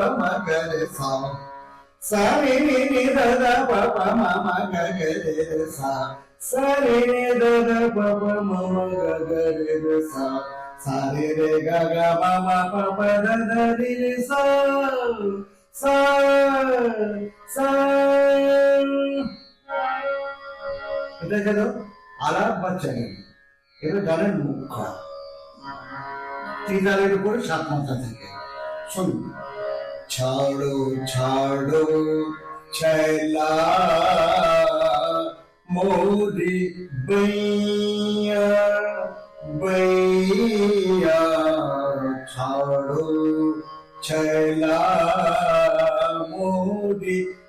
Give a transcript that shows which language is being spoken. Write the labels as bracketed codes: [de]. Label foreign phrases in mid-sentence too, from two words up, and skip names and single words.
[bn] म ग रे सा सा नि नि ध ध प प म म ग ग रे रे सा सा रे नि ध ध प प म म ग ग रे रे सा सा रे रे ग ग म म प प ध ध रि रि सा सा सा এটা গেল আলাপ বা চ্যানেল। এবার গানের মুখ্য তিন তালের উপরে সাত মাত্রা থাকে। [hi] শুনুন छाड़ो छाड़ो छैला मोरी बैया बैया छाड़ो छैला मोरी